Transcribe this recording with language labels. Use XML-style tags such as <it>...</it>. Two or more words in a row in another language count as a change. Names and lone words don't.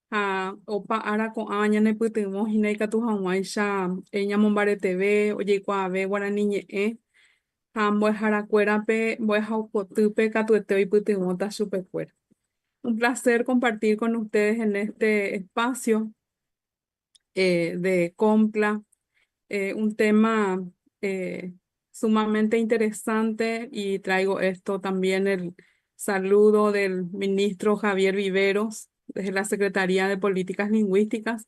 <gn>opa ára ko'ã ñanepytyvõ hína ikatu hag̃uáicha ñamombareteve ojeikuaave Guarani ñe'ẽ ha mbo'eharakuérape mbo'ehaupotýpe katuete oipytyvõta chupekuéra.</gn> <es>Un placer compartir con ustedes en este espacio de COMPLA, un tema sumamente interesante, y traigo esto también el saludo del ministro Javier Viveros desde la Secretaría de Políticas Lingüísticas.</es>